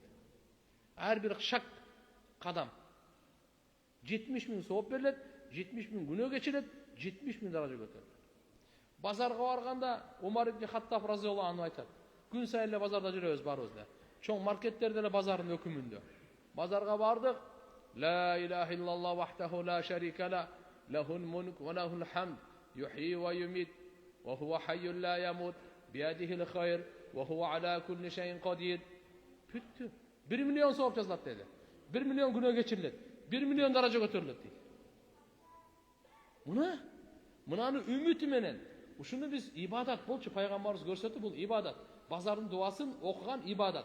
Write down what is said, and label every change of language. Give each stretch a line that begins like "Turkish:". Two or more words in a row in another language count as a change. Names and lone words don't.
Kyrgyz: Ар бир шак кадам 70.000 сооп берилет, 70.000 күнөө кечирет, 70.000 даража көтөрүлөт. Базарга барганда Умар ибн Хаттаб
Arabic: رضي الله عنه
Kyrgyz: айтат. Күн сайын эле базарда жүрөбүз, барыбыз да. Чоң маркеттерде эле базардын өкүмүндө. Базарга бардык.
Arabic: لا إله إلا الله وحده لا شريك له، له الملك وله الحمد، يحيي ويميت، وهو حي لا يموت، بيده الخير، وهو على كل شيء قدير.
Kyrgyz: Бүттү. 1 миллион сооп жазылат деди. 1 миллион күнөө кечирилет. 1 миллион даража көтөрүлөт дейт. Мынаны үмүтү менен ушуну биз ибадат болчу, пайгамбарыбыз көрсөтүп, бул ибадат. Базардын дуасын окуган ибадат.